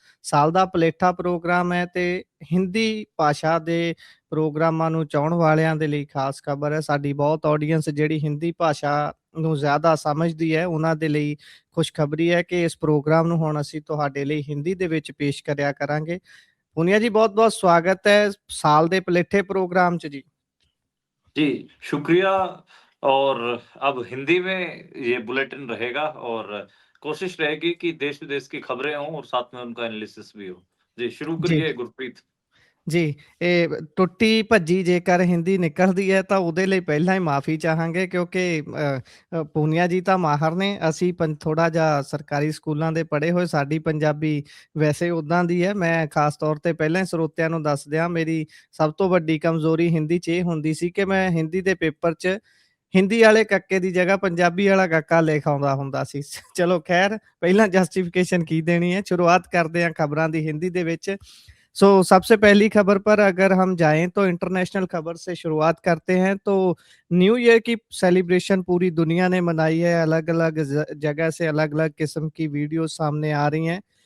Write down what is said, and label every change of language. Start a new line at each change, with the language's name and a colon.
Punjabi: ਸਾਲ ਦਾ ਪਲੇਠਾ ਪ੍ਰੋਗਰਾਮ ਹੈ ਤੇ ਹਿੰਦੀ ਭਾਸ਼ਾ ਦੇ ਪ੍ਰੋਗਰਾਮਾਂ ਨੂੰ ਚਾਹਣ ਵਾਲਿਆਂ ਦੇ ਲਈ ਖਾਸ ਖਬਰ ਹੈ। ਸਾਡੀ ਬਹੁਤ ਆਡੀਅנס ਜਿਹੜੀ ਹਿੰਦੀ ਭਾਸ਼ਾ ਨੂੰ ਜ਼ਿਆਦਾ ਸਮਝਦੀ ਹੈ ਉਹਨਾਂ ਦੇ ਲਈ ਖੁਸ਼ਖਬਰੀ ਹੈ ਕਿ ਇਸ ਪ੍ਰੋਗਰਾਮ ਨੂੰ ਹੁਣ ਅਸੀਂ ਤੁਹਾਡੇ ਲਈ ਹਿੰਦੀ ਦੇ ਵਿੱਚ ਪੇਸ਼ ਕਰਿਆ ਕਰਾਂਗੇ। ਪੁਨੀਆ ਜੀ ਬਹੁਤ-ਬਹੁਤ ਸਵਾਗਤ ਹੈ ਸਾਲ ਦੇ ਪਲੇਠੇ ਪ੍ਰੋਗਰਾਮ 'ਚ ਜੀ।
Hindi: जी, शुक्रिया। और अब हिंदी में ये बुलेटिन रहेगा और कोशिश रहेगी कि देश-विदेश की खबरें हों और साथ में उनका एनालिसिस भी हो। जी, शुरू
Punjabi: ਜੀ
Hindi: करिए गुरप्रीत।
Punjabi: ਜੀ, ਇਹ ਟੁੱਟੀ ਭੱਜੀ ਜੇਕਰ ਹਿੰਦੀ ਨਿਕਲਦੀ ਹੈ ਤਾਂ ਉਹਦੇ ਲਈ ਪਹਿਲਾਂ ਹੀ ਮਾਫ਼ੀ ਚਾਹਾਂਗੇ ਕਿਉਂਕਿ ਪੂਨੀਆ ਜੀ ਤਾਂ ਮਾਹਰ ਨੇ, ਅਸੀਂ ਥੋੜ੍ਹਾ ਜਿਹਾ ਸਰਕਾਰੀ ਸਕੂਲਾਂ ਦੇ ਪੜ੍ਹੇ ਹੋਏ, ਸਾਡੀ ਪੰਜਾਬੀ ਵੈਸੇ ਉੱਦਾਂ ਦੀ ਹੈ। ਮੈਂ ਖਾਸ ਤੌਰ 'ਤੇ ਪਹਿਲਾਂ ਹੀ ਸਰੋਤਿਆਂ ਨੂੰ ਦੱਸ ਦਿਆਂ, ਮੇਰੀ ਸਭ ਤੋਂ ਵੱਡੀ ਕਮਜ਼ੋਰੀ ਹਿੰਦੀ 'ਚ ਇਹ ਹੁੰਦੀ ਸੀ ਕਿ ਮੈਂ ਹਿੰਦੀ ਦੇ ਪੇਪਰ 'ਚ ਹਿੰਦੀ ਵਾਲੇ ਕੱਕੇ ਦੀ ਜਗ੍ਹਾ ਪੰਜਾਬੀ ਵਾਲਾ ਕੱਕਾ ਲਿਖ ਆਉਂਦਾ ਹੁੰਦਾ ਸੀ। ਚਲੋ ਖੈਰ, ਪਹਿਲਾਂ ਜਸਟੀਫਿਕੇਸ਼ਨ ਕੀ
Hindi: देनी है, शुरुआत करते हैं खबरों की हिंदी दे विच। सो सबसे पहली खबर पर अगर हम जाएँ तो इंटरनेशनल खबर से शुरुआत करते हैं। तो न्यू ईयर की सेलिब्रेशन पूरी दुनिया ने मनाई है, अलग-अलग जगह से अलग-अलग किस्म की वीडियो सामने आ रही हैं।